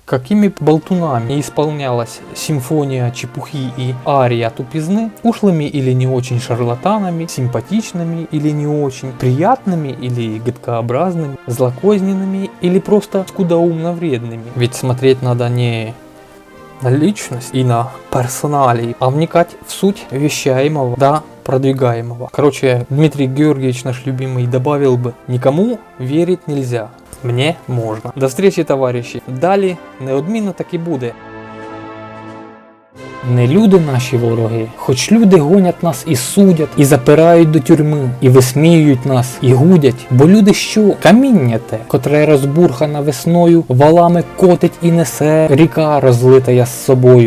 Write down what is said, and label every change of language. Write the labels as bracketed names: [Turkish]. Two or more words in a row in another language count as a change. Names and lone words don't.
[Russian] Какими болтунами не исполнялась симфония чепухи и ария тупизны, ушлыми или не очень шарлатанами, симпатичными или не очень, приятными или гадкообразными, злокозненными или просто скудоумно вредными. Ведь смотреть надо не на личность и на персоналии, а вникать в суть вещаемого, да, продвигаемого. Короче, Дмитрий Георгиевич, наш любимый, добавил бы: никому верить нельзя, мне можно. До встречи, товариші. [Ukrainian] Далі неодмінно так і буде. Не люди наші вороги, хоч люди гонять нас і судять, і запирають до тюрми, і висміюють нас, і гудять. Бо люди що? Каміння те, котре розбурхана весною, валами котить і несе, ріка розлита я з собою.